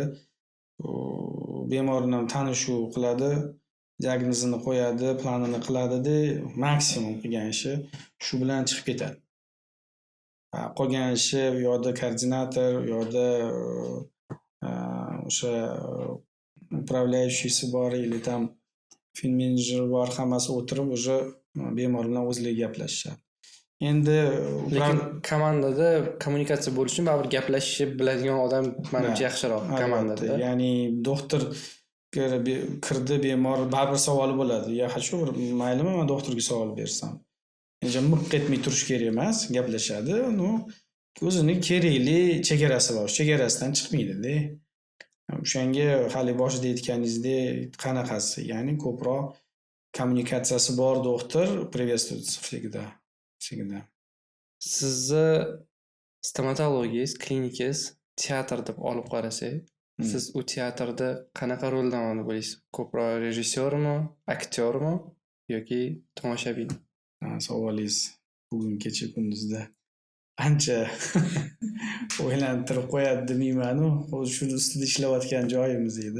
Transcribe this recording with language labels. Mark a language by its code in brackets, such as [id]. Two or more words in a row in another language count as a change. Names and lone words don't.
[uz] Bemorni ham tanishuv qiladi, diagnozini qo'yadi, planini qiladi-da, maksimum qilgan ishi shu bilan chiqib ketadi. Qolgan ishi u yoqda koordinator, u yoqda o'sha управляющийsi bor, [ru] или там [uz] fin menejer bor, hammasi o'tirib уже bemor bilan o'zlari gaplashishadi. Endi Lekin komandada kommunikatsiya bo'lish uchun baribir gaplashishni biladigan odam menimcha yaxshiroq albatta, komandada. ya'ni doktor kirdi bemor baribir savoli bo'ladi. [ru] Я хочу [uz] bir maylimi men doktorga savol bersam. Endi miq etmay turish kerak emas, gaplashadi. Ну, o'zini kerakli chegarasi bor. Chegarasidan chiqmaydi-da. O'shanga hali boshida aytganingizdek qanaqasi, ya'ni ko'proq kommunikatsiyasi bor doktor [ru] приветствует всегда. [uz] Sizni stomatologingiz, klinikangiz teatr deb olib qarasak, siz u teatrda qanaqa rol namoyon bo'lasiz? Ko'proq rejissyormi, aktyormi yoki tomoshabin? Savolingiz bugun kecha kunduzda ancha o'ylantirib qo'yadi demayman-u, o'zi shuni ustida ishlayotgan joyimiz edi.